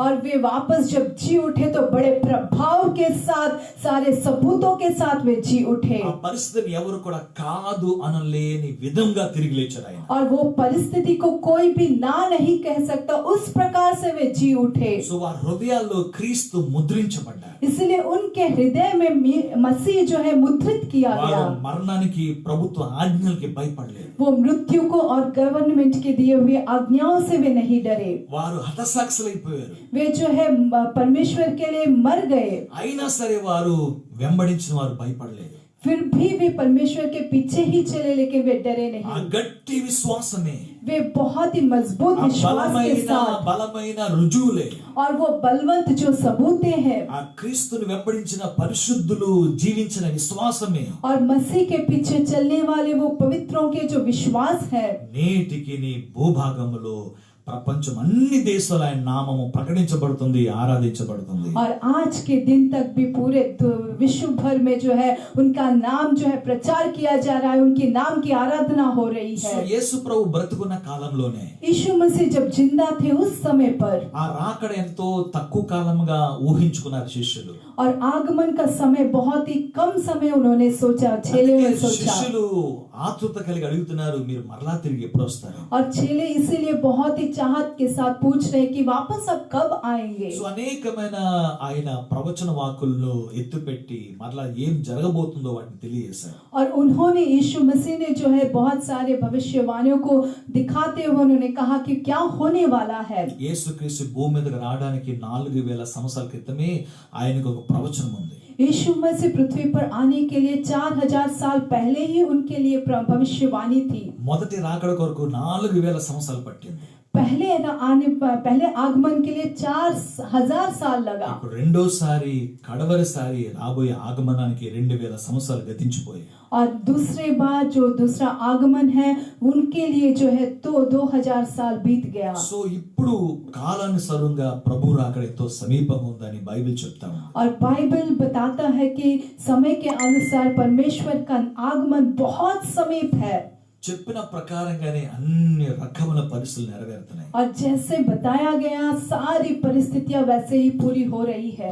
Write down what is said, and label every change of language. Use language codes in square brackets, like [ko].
[hi] और वे वापस जब जी उठे तो बड़े प्रभाव के साथ सारे सबूतों के साथ वे जी उठे. [te] ఆ పరిస్థితిని ఎవరు కూడా కాదు అనలేని విధంగా తిరిగి లేచారు ఆయన. [hi] और वो परिस्थिति को कोई भी ना नहीं कह सकता उस प्रकार से वे जी उठे. [te] సో వారి హృదయాల్లో క్రీస్తు ముద్రించబడ్డారు. [hi] इसलिए उनके हृदय में मसीह जो है मुद्रित किया गया. [te] వారు మరణానికి ప్రభుత్వ ఆజ్ఞలకి భయపడలేదు. [hi] वो मृत्यु को और गवर्नमेंट के दिए हुए आज्ञाओं से वे नहीं डरे. [te] వారు హతసాక్షులైపోయారు. [hi] वे जो है परमेश्वर के लिए मर गए. [te] అయినా సరే వారు వెంబడించిన వారు భయపడలేదు. [hi] फिर भी वे परमेश्वर के पीछे ही चले लेकिन वे डरे ఆ नहीं. [te] గట్టి విశ్వాసమే, [hi] वे बहुत ही मजबूत ఆ विश्वास के साथ [te] బలమైన రుజువులే, [hi] और वो बलवंत जो सबूते हैं [te] ఆ క్రీస్తుని వెంబడించిన పరిశుద్ధులు జీవించిన విశ్వాసమే [hi] और मसीह के पीछे चलने वाले वो पवित्रों के जो विश्वास है [te] నేటికి నీ భూభాగములో ప్రపంచం అన్ని దేశాల ఆయన నామము ప్రకటించబడుతుంది, ఆరాధించబడుతుంది. [hi] और आज के दिन तक भी पूरे विश्व भर में जो है उनका नाम जो है प्रचार किया जा रहा है, उनके नाम की आराधना हो रही సో है. [te] యేసు ప్రభు బ్రతుకున్న కాలంలోనే [hi] यीशु मसीह जब जिंदा थे उस समय पर [te] ఆ రాకడ ఎంతో తక్కువ కాలంగా ఊహించుకున్నారు శిష్యులు. [hi] और आगमन का समय बहुत ही कम समय उन्होंने सोचा, चेले ने सोचा. [te] శిష్యులు ఆతృత కలిగి అడుగుతున్నారు, మీరు మరలా తిరిగి ఎప్పుడు వస్తారు? [hi] और चेले इसीलिए बहुत ही चाहत के साथ पूछ रहे कि वापस अब कब आएंगे. [te] సో అనేకమైన ఆయన ప్రవచన వాక్కులను ఎత్తుపెట్టి మరలా ఏం జరగబోతుందో వాటిని తెలియజేశారు. [hi] और उन्होंने यीशु मसीह ने जो है बहुत सारे भविष्यवाणियों को दिखाते हुए उन्होंने कहा कि क्या होने वाला है. [te] యేసుక్రీస్తు భూమి మీదకి రావడానికి 4000 సంవత్సరాల క్రితమే ఆయనకు ఒక ప్రవచనం ఉంది. [hi] यीशु मसीह पृथ्वी पर आने के लिए 4000 साल पहले ही उनके लिए भविष्यवाणी थी. [te] మొదటి రాకడ కొరకు 4000 సంవత్సరాలు పట్టింది. [hi] पहले आगमन के लिए 4000 साल लगा. [te] ఇప్పుడు రెండోసారి కడవరిసారి రాబోయే ఆగమనానికి 2000 సంవత్సరాలు గతించిపోయాయి. [hi] और दूसरे बार जो दूसरा आगमन है उनके लिए जो है तो 2000 साल बीत गया. [te] సో ఇప్పుడు కాలానుసారంగా ప్రభు రాకడ ఎంతో సమీపంగా ఉందని బైబిల్ చెప్తాము. [hi] और बाइबल बताता है कि समय के अनुसार परमेश्वर का आगमन बहुत समीप है. [te] చెప్పిన ప్రకారంగానే అన్ని రకముల పరిస్థితులు నెరవేరుతున్నాయి. [hi] और जैसे बताया गया सारी परिस्थितियां वैसे ही पूरी हो रही है.